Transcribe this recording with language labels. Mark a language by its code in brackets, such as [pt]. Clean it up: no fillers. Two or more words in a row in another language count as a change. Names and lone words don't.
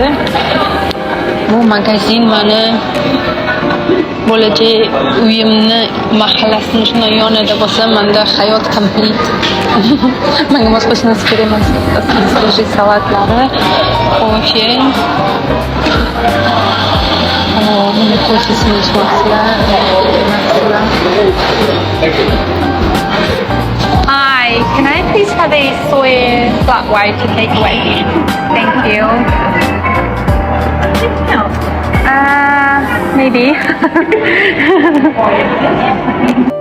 [uz] Bu magazin mani bo'lajak uyimni mahallasini shundan yonida bo'lsa, menda hayot komplet. Menga boshqa hech narsa kerak emas. Свежий salatlari, kofe. Buni kofesini ichmoqchilar. [en] Hi, can I please have a soy flat white to take away? Thank you. No. Maybe.